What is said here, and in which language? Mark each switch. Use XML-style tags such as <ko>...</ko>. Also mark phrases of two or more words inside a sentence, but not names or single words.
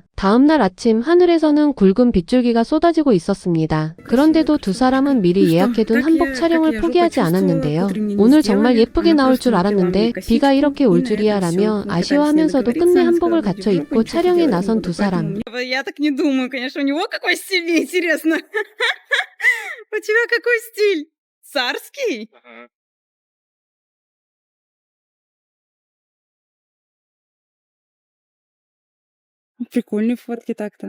<ko>다음날 아침 하늘에서는 굵은 빗줄기가 쏟아지고 있었습니다. 그런데도 두 사람은 미리 예약해둔 한복 촬영을 포기하지 않았는데요. 오늘 정말 예쁘게 나올 줄 알았는데 비가 이렇게 올 줄이야 라며 아쉬워하면서도 끝내 한복을 갖춰 입고 촬영에 나선 두 사람.</ko> <ru>Я так не думаю, конечно, у него какой стиль, мне интересно. У тебя какой стиль? Царский? Прикольные фотки так-то.</ru>